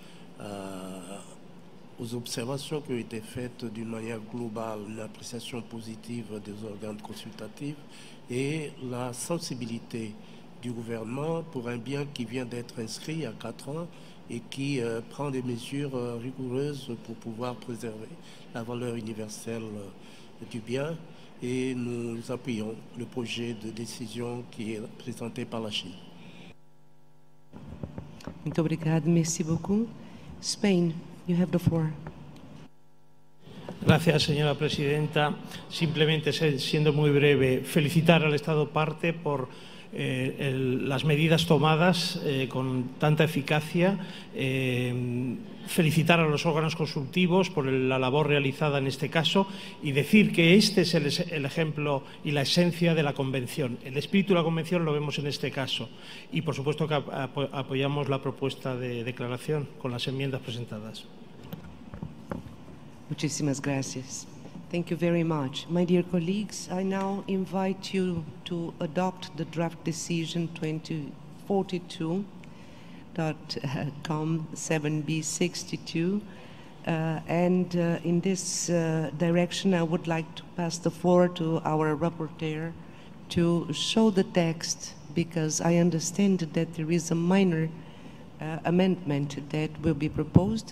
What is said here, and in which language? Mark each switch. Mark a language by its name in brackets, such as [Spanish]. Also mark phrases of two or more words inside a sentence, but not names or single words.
[French] aux observations qui ont été faites d'une manière globale, une appréciation positive des organes consultatifs et la sensibilité du gouvernement pour un bien qui vient d'être inscrit il y a 4 ans et qui prend des mesures rigoureuses pour pouvoir préserver la valeur universelle du bien. Et nous appuyons le projet de décision qui est présenté par la Chine. [Portuguese] Muito obrigado, [French] merci beaucoup. [English] Spain, you have the floor. [Spanish] Gracias, señora presidenta. Simplemente, siendo muy breve, felicitar al Estado parte por las medidas tomadas con tanta eficacia, felicitar a los órganos consultivos por la labor realizada en este caso y decir que este es el ejemplo y la esencia de la Convención. El espíritu de la Convención lo vemos en este caso y, por supuesto, que apoyamos la propuesta de declaración con las enmiendas presentadas. Muchísimas gracias. [English] Thank you very much. My dear colleagues, I now invite you to adopt the draft decision 2042.com 7B62. And in this direction, I would like to pass the floor to our rapporteur to show the text, because I understand that there is a minor amendment that will be proposed.